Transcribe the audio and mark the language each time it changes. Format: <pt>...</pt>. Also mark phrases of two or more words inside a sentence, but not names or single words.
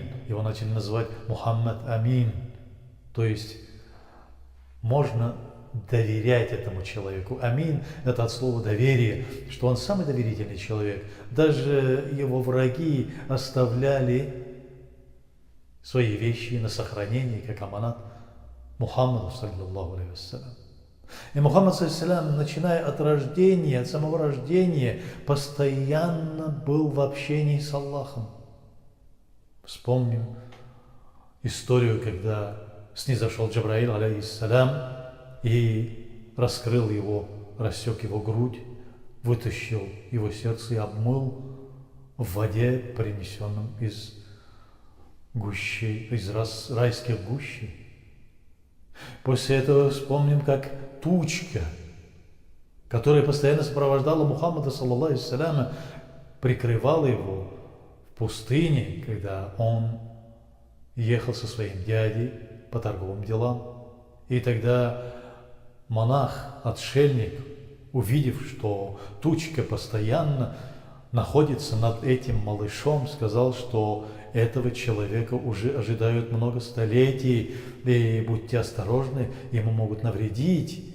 <ru>Его начали называть Мухаммад Амин. То есть можно доверять этому человеку. Амин – это от слова доверие, что он самый доверительный человек. Даже его враги оставляли свои вещи на сохранение, как аманат Мухаммаду,</ru> <ar>صلى الله عليه وسلم.</ar> <ru>И Мухаммад, саллиллаху, начиная от рождения, от самого рождения, постоянно был в общении с Аллахом. Вспомним историю, когда снизошел Джабраил, алейхиссалям, и раскрыл его, рассек его грудь, вытащил его сердце и обмыл в воде, принесенном из райских гущей. После этого вспомним, как тучка, которая постоянно сопровождала Мухаммада,</ru> <ar>صلى الله عليه وسلم,</ar> <ru>прикрывала его в пустыне, когда он ехал со своим дядей по торговым делам. И тогда монах, отшельник, увидев, что тучка постоянно находится над этим малышом, сказал, что этого человека уже ожидают много столетий, и будьте осторожны, ему могут навредить.</ru>